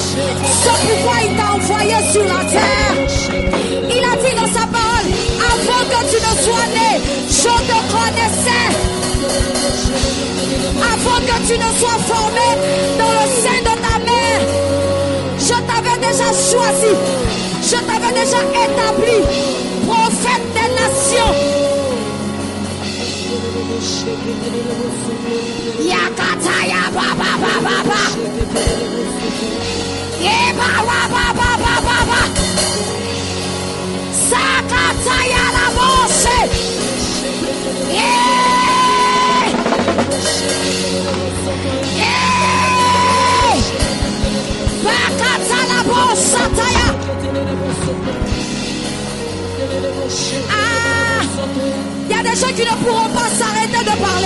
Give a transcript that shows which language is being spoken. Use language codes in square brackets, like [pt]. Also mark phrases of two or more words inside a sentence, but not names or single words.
[fr] C'est pourquoi il t'a envoyé sur la terre. Il a dit dans sa parole, avant que tu ne sois né, je te connaissais. Avant que tu ne sois formé dans le sein de ta mère, je t'avais déjà choisi. Je t'avais déjà établi prophète des nations. Yakataya baba baba baba. Yeba baba baba baba. Sakataya la bosse. [en] Yeah. Yeah. Bakata la bosse taya. [fr] Ah, il y a des gens qui ne pourront pas s'arrêter de parler.